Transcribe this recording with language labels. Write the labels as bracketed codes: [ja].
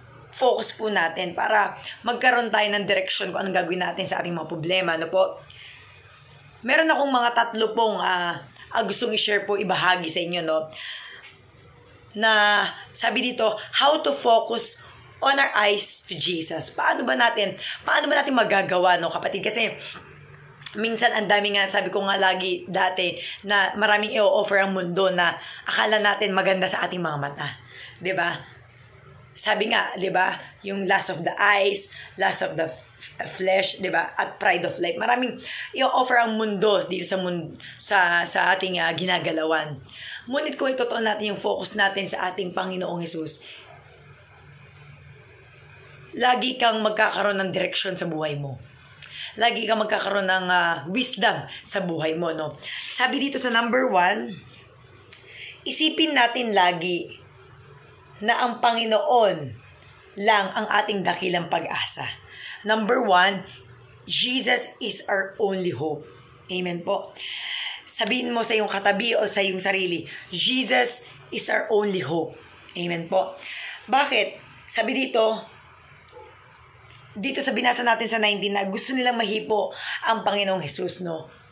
[tl] focus po natin para magkaroon tayo ng direksyon kung anong gagawin natin sa ating mga problema. Ano po? Meron akong mga 3 pong gustong i-share po, ibahagi sa inyo, no? Na sabi dito, [en] how to focus on our eyes to Jesus. [tl] Paano ba natin magagawa, no, kapatid? Kasi minsan ang dami nga, sabi ko nga lagi dati, na maraming i-offer ang mundo na akala natin maganda sa ating mga mata. 'Di ba? Sabi nga, 'di ba, yung [en] lust of the eyes, lust of the flesh, [tl] 'di ba, at [en] pride of life. [tl] Maraming i-offer ang mundo dito sa ating ginagalawan. Ngunit kung itotoo natin yung focus natin sa ating Panginoong Hesus, lagi kang magkakaroon ng direksyon sa buhay mo. Lagi kang magkakaroon ng wisdom sa buhay mo, no? Sabi dito sa number 1, isipin natin lagi na ang Panginoon lang ang ating dakilang pag-asa. [en] Number 1, Jesus is our only hope. [tl] Amen po. Sabihin mo sa iyong katabi o sa iyong sarili, [en] Jesus is our only hope. [tl] Amen po. Bakit? Sabi dito sa binasa natin sa 19 na gusto nilang mahipo ang Panginoong Hesus, no?